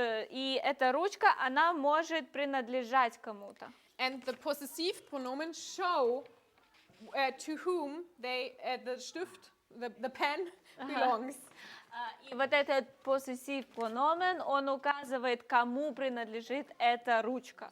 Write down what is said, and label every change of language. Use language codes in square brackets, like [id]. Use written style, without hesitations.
[ru] И эта ручка, она может принадлежать кому-то. [en] And the possessive pronomen show to whom the Stift, the pen belongs. [ru] И вот этот possessive pronomen, он указывает, кому принадлежит эта ручка.